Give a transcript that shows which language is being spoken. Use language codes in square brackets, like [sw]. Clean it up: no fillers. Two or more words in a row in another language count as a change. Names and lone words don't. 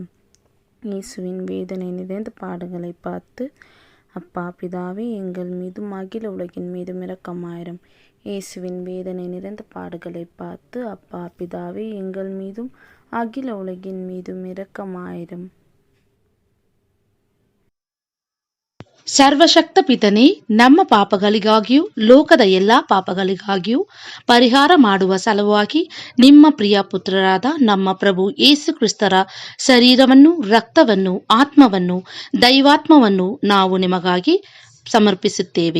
[ta] இயேசுவின் வேதனை நிறைந்த பாடுகளை பார்த்து அப்பா பிதாவே எங்கள் மீதும் அகில உலகின் மீதும் இரக்கமாயிரம். இயேசுவின் வேதனை நிறைந்த பாடுகளை பார்த்து அப்பா பிதாவே எங்கள் மீதும் அகில உலகின் மீதும் இரக்கமாயிரம். [kn] ಸರ್ವಶಕ್ತ ಪಿತನೇ, ನಮ್ಮ ಪಾಪಗಳಿಗಾಗಿಯೂ ಲೋಕದ ಎಲ್ಲ ಪಾಪಗಳಿಗಾಗಿಯೂ ಪರಿಹಾರ ಮಾಡುವ ಸಲುವಾಗಿ ನಿಮ್ಮ ಪ್ರಿಯ ಪುತ್ರರಾದ ನಮ್ಮ ಪ್ರಭು ಯೇಸು ಕ್ರಿಸ್ತರ ಶರೀರವನ್ನು, ರಕ್ತವನ್ನು, ಆತ್ಮವನ್ನು, ದೈವಾತ್ಮವನ್ನು ನಾವು ನಿಮಗಾಗಿ ಸಮರ್ಪಿಸುತ್ತೇವೆ.